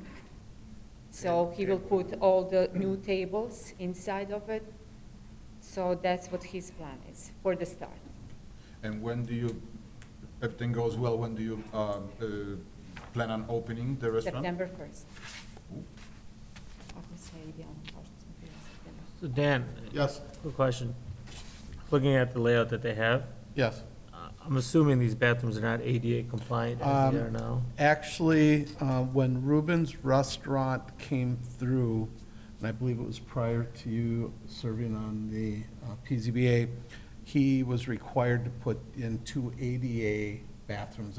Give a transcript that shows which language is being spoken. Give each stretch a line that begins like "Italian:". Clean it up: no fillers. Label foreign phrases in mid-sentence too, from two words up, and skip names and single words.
English: So he will put all the new tables inside of it. So that's what his plan is for the start. And when do you, everything goes well, when do you plan on opening the restaurant? September 1st.
Croatian: Ako sve idealno kao što smo bili September.
English: So Dan? Yes. Quick question. Looking at the layout that they have, Yes. I'm assuming these bathrooms are not ADA compliant as they are now? Actually, when Ruben's Restaurant came through, and I believe it was prior to you serving on the PZBA, he was required to put in 2 ADA bathrooms.